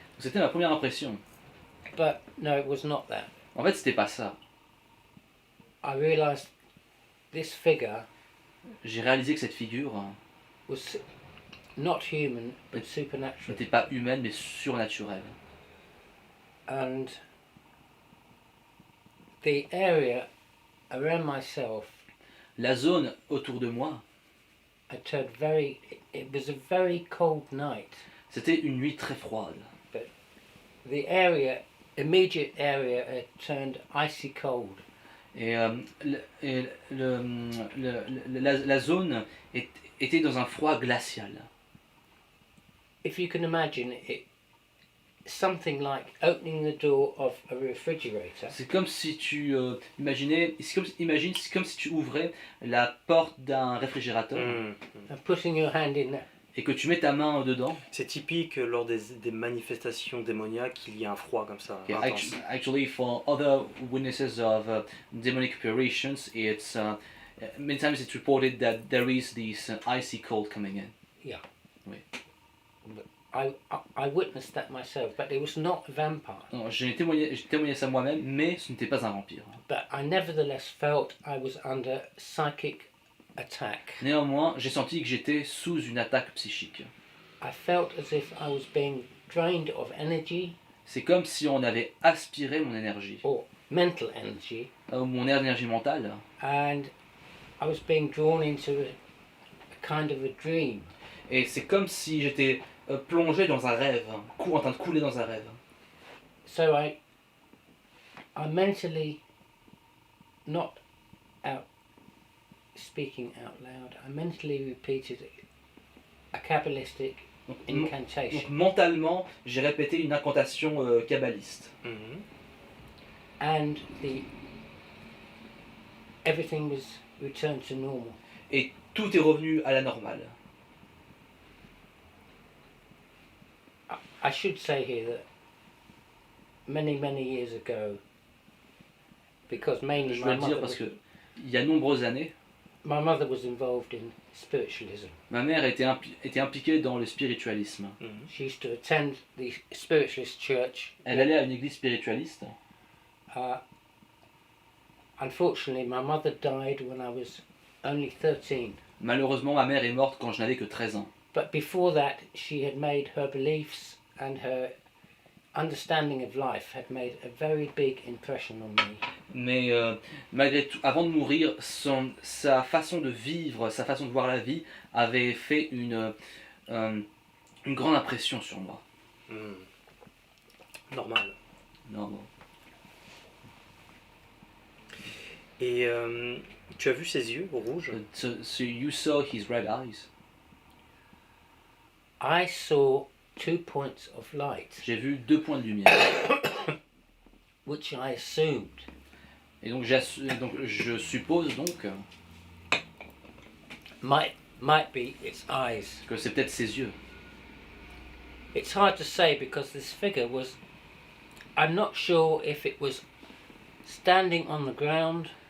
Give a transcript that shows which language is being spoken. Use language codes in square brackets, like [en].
[fr] C'était ma première impression. [en] But no, it was not that. [fr] En fait, c'était pas ça. [en] I realised this figure [fr] J'ai réalisé que cette figure [en] was not human but supernatural. [fr] n'était pas humaine mais surnaturelle. [en] And the area around myself [fr] La zone autour de moi, [en] had turned very. It was a very cold night. [fr] c'était une nuit très froide. [en] The area, immediate area, had turned icy cold. [fr] Et, la zone était dans un froid glacial. [en] If you can imagine it, something like opening the door of a refrigerator. [fr] C'est comme si tu imaginais, c'est comme si tu ouvrais la porte d'un réfrigérateur [en] And putting your hand in there. [fr] et que tu mets ta main dedans. C'est typique lors des manifestations démoniaques qu'il y a un froid comme ça. [en] Okay, intense. actually, for other witnesses of demonic apparitions, it's many times it's reported that there is this icy cold coming in. I witnessed that myself, but it was not a vampire. [fr] Non, j'ai témoigné ça moi-même, mais ce n'était pas un vampire. [en] But I nevertheless felt I was under psychic attack. [fr] Néanmoins, j'ai senti que j'étais sous une attaque psychique. [en] I felt as if I was being drained of energy [fr] C'est comme si on avait aspiré mon énergie, [en] or mental energy, [fr] mon énergie mentale, [en] and I was being drawn into a kind of a dream. [fr] et c'est comme si j'étais plongé dans un rêve, en train de couler dans un rêve. [en] So I mentally, not out speaking out loud, I mentally repeated a Kabbalistic [fr] Donc, [en] incantation. [fr] donc, mentalement, j'ai répété une incantation kabbaliste. Mhm. [en] And everything was returned to normal. [fr] Et tout est revenu à la normale. [en] I should say here that many years ago, because mainly [fr] Je dois le dire parce que il y a nombreuses années, [en] my mother was involved in spiritualism. [fr] ma mère était impliquée dans le spiritualisme. Mhm. [en] She used to attend the spiritualist church. [fr] Elle allait à une église spiritualiste. [en] Unfortunately, my mother died when I was only 13. [fr] Malheureusement, ma mère est morte quand je n'avais que 13 ans. [en] But before that, she had made her beliefs and her understanding of life had made a very big impression on me. [fr] Mais malgré tout, avant de mourir, sa façon de vivre, sa façon de voir la vie avait fait une grande impression sur moi. [en] Mhm. Normal. [fr] Non, bon. Et tu as vu ses yeux rouges? [en] So you saw his red eyes. I saw 2 points of light, [fr] J'ai vu 2 points de lumière. [en] which I assumed [fr] Et donc, je suppose donc [en] might be its eyes. [fr] que c'est peut-être ses yeux. [en] It's hard to say because this figure was, I'm not sure if it was standing on the ground